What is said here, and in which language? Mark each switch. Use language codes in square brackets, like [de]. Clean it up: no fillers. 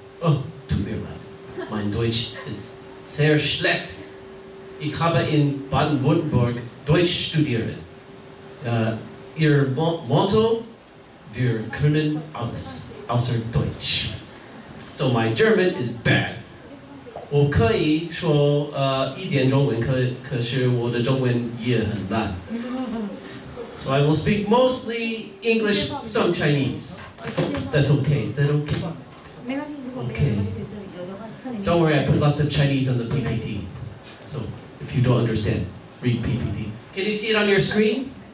[de] Oh, tut mir leid. Mein Deutsch ist sehr schlecht. Ich habe in Baden-Württemberg Deutsch studiert. Ihr Motto: Wir können alles, außer Deutsch. [en] So my German is bad. [zh] 我可以说一点中文，可是我的中文也很烂。 [en] So I will speak mostly English, some Chinese. That's okay. Is that okay? Okay. Don't worry, I put lots of Chinese on the PPT. So if you don't understand, read PPT. Can you see it on your screen?